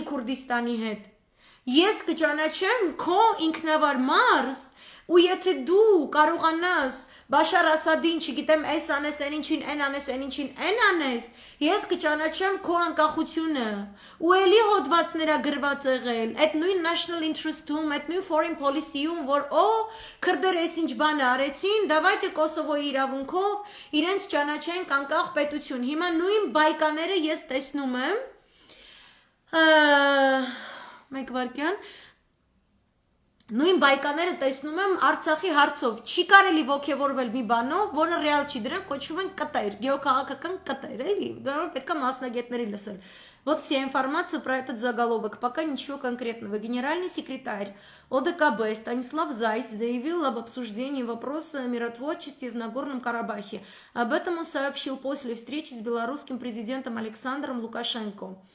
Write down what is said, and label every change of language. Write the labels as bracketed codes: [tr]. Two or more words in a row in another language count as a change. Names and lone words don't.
[hy] Քուրդիստանի հետ։ Ես կճանաչեմ քո ինքնավար մարզ, ու եթե դու կարողանաս Բաշար Ասադին, չգիտեմ, այս անես, այն ինչին, այն անես, այն ինչին, այն անես, ես կճանաչեմ քո անկախությունը, ու էլի հոդվածներ գրված եղել, այդ նույն [en] national interest- [hy] ում, այդ նույն [en] foreign policy- [hy] ում, որ քրդերը այս ինչ բան արեցին, давайте Կոսովոյի իրավունքով իրենց ճանաչենք անկախ պետություն։ Հիմա նույն բայկաները ես տեսնում եմ, մեկ վարքյան, Նույն բայկաները տեսնում եմ Արցախի հարցով չի կարելի ողջևորվել մի բանով, որը ռեալ չի, դրանք կոչվում են կտեր, գեոքաղաքական կտեր, էլի, դրանով պետք է մասնագետների лесել. [ru] Вот вся информация про этот заголовок, пока ничего конкретного. Генеральный секретарь ОДКБ Станислав Зайц заявил об обсуждении вопроса о миротворчестве в Нагорном Карабахе. Об этом он сообщил после встречи с белорусским президентом Александром Лукашенко.